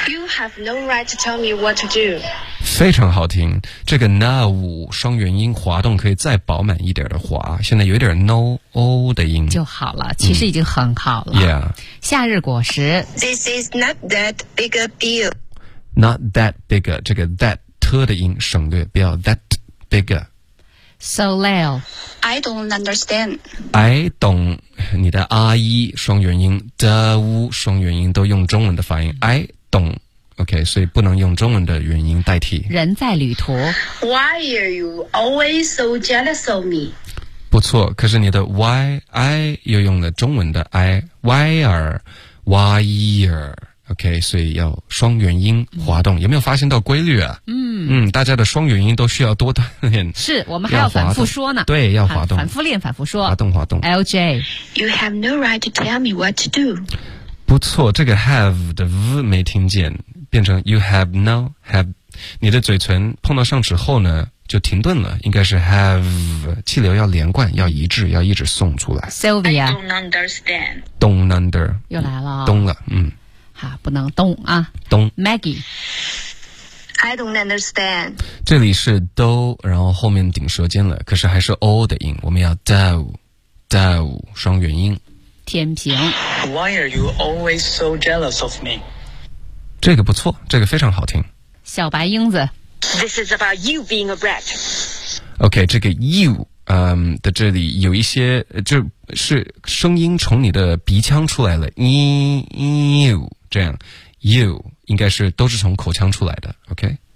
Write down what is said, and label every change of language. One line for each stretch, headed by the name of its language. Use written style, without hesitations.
English: You have no right to tell me what to do。
Chinese: 非常好听，这个 now 双元音滑动可以再饱满一点的滑，现在有一点 no o 的音就好了，其实已经很好了、嗯、Yeah。夏日果实
English: This is not that big a deal。
Chinese: Not that big a 这个 that特的音省略，不要 that bigger。
English: Soleil, I don't understand.
Chinese: I don't， 你的 i 双元音 ，the 双元音都用中文的发音。 I don't， OK， 所以不能用中文的元音代替。人在旅途。
English: Why are you always so jealous of me？
Chinese: 不错，可是你的 why I 又用了中文的 I，
English: why are， why are。
Chinese: OK， 所以要双元音滑动、嗯、有没有发现到规律啊？嗯嗯，大家的双元音都需要多锻炼，是我们还要反复说呢，对，要滑动，反复练，反复说，滑动滑动。
English: LJ You have no right to tell me what to do。
Chinese: 不错，这个 have 的 v 没听见，变成
English: you have no have，
Chinese: 你的嘴唇碰到上齿后呢就停顿了，应该是 have， 气流要连贯，要一致，要一直送出来。
English: Sylvia I don't understand。 Don't under
Chinese: 又来了、哦、懂了。嗯啊、不能动啊，动。
English: Maggie I don't understand。
Chinese: 这里是 do 然后后面顶舌尖了，可是还是 o 的音，我们要 do do 双元音。天平 Why are you always so jealous of me？这个不错，这个非常好听。小白英子
English: This is about you being a brat.
Chinese: Okay, 这个 you 的这里有一些就是声音从你的鼻腔出来了 you 这样 you 应该是都是从口腔出来的 OK